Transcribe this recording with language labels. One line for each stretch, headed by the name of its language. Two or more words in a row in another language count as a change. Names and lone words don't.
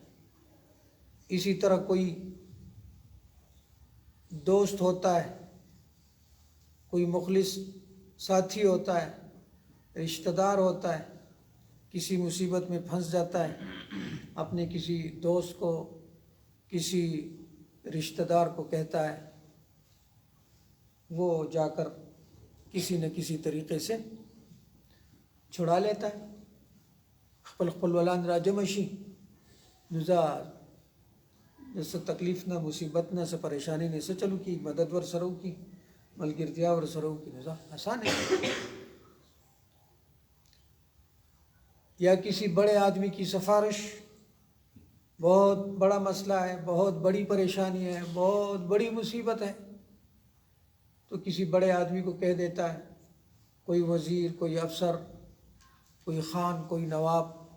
Urdu: اسی طرح کوئی دوست ہوتا ہے، کوئی مخلص ساتھی ہوتا ہے، رشتہ دار ہوتا ہے، کسی مصیبت میں پھنس جاتا ہے، اپنے کسی دوست کو، کسی رشتہ دار کو کہتا ہے، وہ جا کر کسی نہ کسی طریقے سے چھڑا لیتا ہے۔
Pashto: خپل خپلوالان را جمع شي نو څه تکلیف نه، مصیبت نه، څه پریشانی نه، څه چلو کی مدد ور سره وکړي، ملګرتیا ور سره وکړي، نو
Urdu: آسان ہے۔ یا کسی بڑے آدمی کی سفارش، بہت بڑا مسئلہ ہے، بہت بڑی پریشانی ہے، بہت بڑی مصیبت ہے، تو کسی بڑے آدمی کو کہہ دیتا ہے، کوئی وزیر، کوئی افسر، کوئی خان، کوئی نواب،